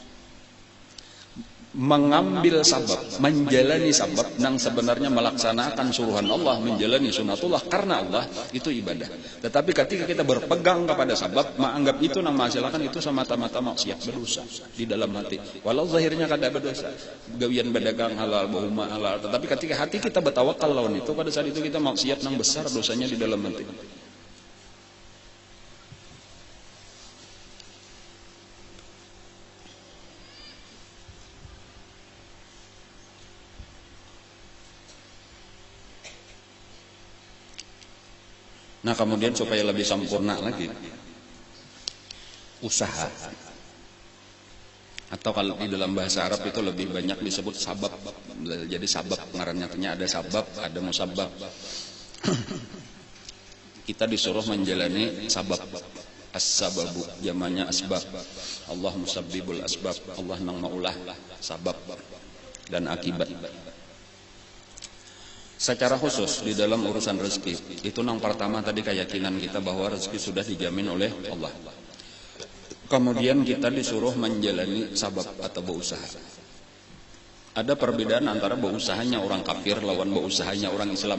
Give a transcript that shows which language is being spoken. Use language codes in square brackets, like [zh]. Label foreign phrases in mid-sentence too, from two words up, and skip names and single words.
[id] Mengambil sabab, menjalani sabab yang sebenarnya melaksanakan suruhan Allah, menjalani sunatullah karena Allah itu ibadah. Tetapi ketika kita berpegang kepada sabab, menganggap itu yang menghasilkan itu semata-mata maksiat, berdosa di dalam hati. [bjn] Walau zahirnya kada berdosa, gawian berdagang halal, bahuma halal. Tetapi ketika hati kita bertawakal lawan itu, pada saat itu kita maksiat yang besar dosanya di dalam hati. [id] Nah, kemudian supaya lebih sempurna lagi, usaha. Atau kalau di dalam bahasa Arab itu lebih banyak disebut sabab. [bjn] Jadi sabab, ngarannya ada sabab, ada musabab. [id] Kita disuruh menjalani sabab. As-sababu, jamannya asbab. [ar] الله مسبب الأسباب. [bjn] Allah nang maulah sabab dan akibat. [id] Secara khusus di dalam urusan rezeki, itu yang pertama tadi keyakinan kita bahwa rezeki sudah dijamin oleh Allah. Kemudian kita disuruh menjalani sabab atau berusaha. [bjn] Ada perbedaan antara beusahanya orang kafir lawan beusahanya orang Islam.